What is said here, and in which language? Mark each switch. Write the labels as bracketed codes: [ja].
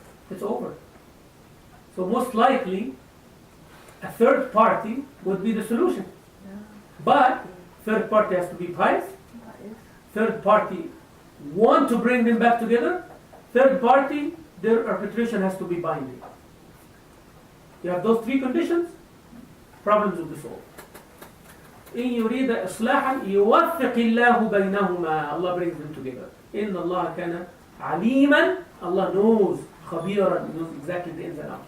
[en] It's over. So most likely, a third party would be the solution. But third party has to be pious. Third party want to bring them back together. Third party, their arbitration has to be binding. You have those three conditions, problems will be solved. [ar] إن يريد إصلاحا يوفق الله بينهما. [en] Allah brings them together. [ar] إن الله كان عليما. [en] Allah knows. [ar] خبيرا. [en] He knows exactly the ins and outs.